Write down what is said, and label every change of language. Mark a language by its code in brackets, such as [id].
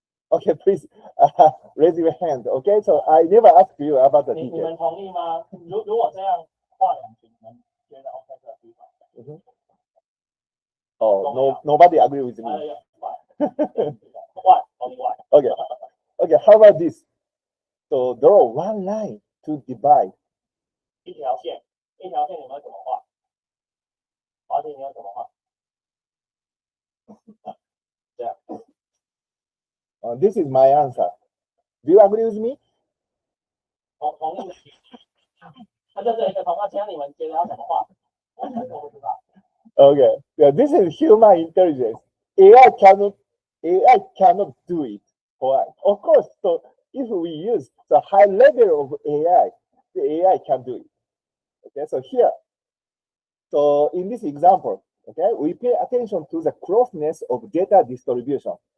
[en] Okay, please raise your hand. Okay, so I never asked you about the [zh] 你 [en] details. [zh] 们同意吗？如果这样画两群，你们觉得 OK 这个地方 [en] Oh, no, nobody agree with me. ？Only one. Okay, okay. How about this? So draw one line to divide. [zh] 一条线，你们会怎么画？华姐，你要怎么画？这样。 [en] This is my answer. Do you agree with me? [zh] 同意。它就是一个同样，其他你们觉得要怎么画？我不知道。 [en] Okay, yeah, this is human intelligence. AI cannot do it for us. Of course, so if we use the high level of AI, the AI can do it. Okay, so here, so in this example, okay, we pay attention to the closeness of data distribution.